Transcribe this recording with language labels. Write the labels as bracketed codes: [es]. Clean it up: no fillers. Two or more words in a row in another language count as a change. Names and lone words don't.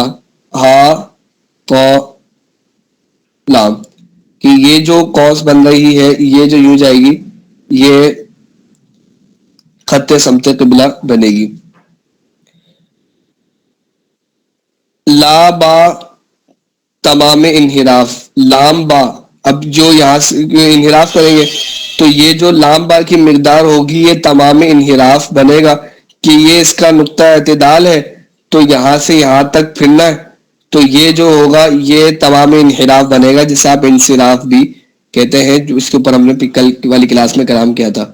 [ur] ہا تو لام کہ یہ جو قوس بن رہی ہے یہ جو یوں جائے گی یہ خط سمت قبلہ بنے گی. لا با تمام انحراف. لام با, اب جو یہاں سے انحراف کریں گے تو یہ جو لام با کی مقدار ہوگی یہ تمام انحراف بنے گا کہ یہ اس کا نقطہ اعتدال ہے تو یہاں سے یہاں تک پھرنا ہے تو یہ جو ہوگا یہ تمام انحراف بنے گا جسے آپ انصراف بھی کہتے ہیں, جو اس کے اوپر ہم نے کل والی کلاس میں کلام کیا تھا.